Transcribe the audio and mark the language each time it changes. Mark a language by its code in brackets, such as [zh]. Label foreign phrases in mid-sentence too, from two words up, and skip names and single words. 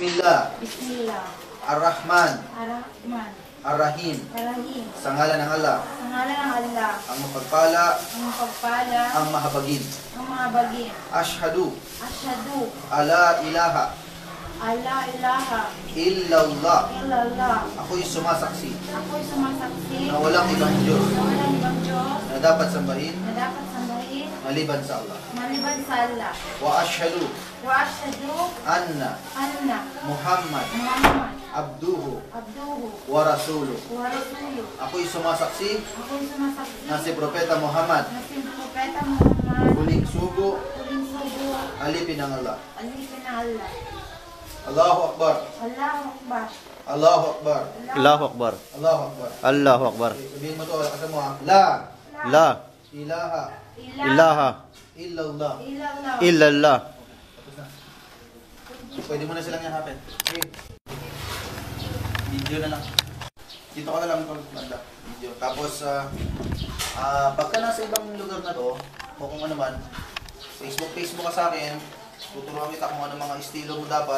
[ar] Bismillah. Bismillah. Ar-Rahman. Ar-Rahman. Ar-Rahim. Ar-Rahim. [tl] Sa ngalan ng Allah. Sa ngalan ng Allah. Ang mapagpala. Ang mapagpala. Ang mahabagin. Ang mga bagay. [ar] Ashhadu. Asyhadu. ألا إله. ألا إله. Illallah. Illallah. [tl] Ako'y sumasaksi. Ako'y sumasaksi. Na walang ibang Diyos. Na walang ibang Diyos. Na dapat sambahin. Na dapat sambahin. Maliban sa Allah. Maliban sa Allah. [ar] و أشهد. و أشهد. Anna. Anna. Muhammad. Muhammad. Abduhu. Abduhu. و رسوله. و رسوله. [tl] Ako'y sumasaksi. Ako'y sumasaksi. Na si Propeta Muhammad. Na si Propeta Muhammad. Huling sugo. Huling sugo. Alipin ng Allah. Alipin ng Allah. [ar] الله أكبر. الله أكبر. الله أكبر. الله أكبر. الله أكبر. الله أكبر. [tl] Okay, sabihin mo to, kasama mo ha. [ar] La La ilaha ilaha illallah. Illallah. illallah. [tl] Tapos na. Pwede mo na silang yakapin. Okay. Video na lang. Dito ka na lang kung banda. Video. Tapos, pagka nasa ibang lugar na to, o kung ano man, Facebook ka sa akin, tuturuan kita kung ano mga estilo mo dapat.